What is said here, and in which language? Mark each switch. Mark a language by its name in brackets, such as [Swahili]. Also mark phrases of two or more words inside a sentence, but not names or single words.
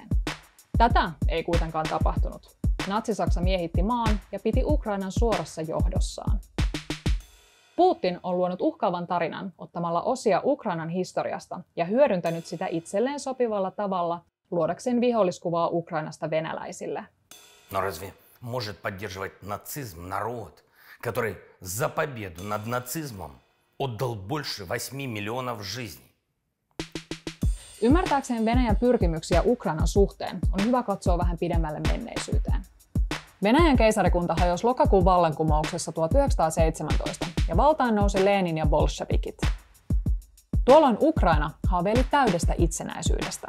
[Finnish] Tätä ei kuitenkaan tapahtunut. Natsi-Saksa miehitti maan ja piti Ukrainan suorassa johdossaan. Putin on luonut uhkaavan tarinan ottamalla osia Ukrainan historiasta ja hyödyntänyt sitä itselleen sopivalla tavalla luodakseen viholliskuvaa Ukrainasta venäläisille. [Russian] Но разве может поддерживать нацизм народ, который за победу над нацизмом отдал больше 8 миллионов жизней? [Finnish] Ymmärtääkseen Venäjän pyrkimyksiä Ukrainan suhteen on hyvä katsoa vähän pidemmälle menneisyyteen. Venäjän keisarikunta hajosi lokakuun vallankumouksessa 1917 ja valtaan nousi Lenin ja bolshevikit. Tuolloin Ukraina haaveili täydestä itsenäisyydestä.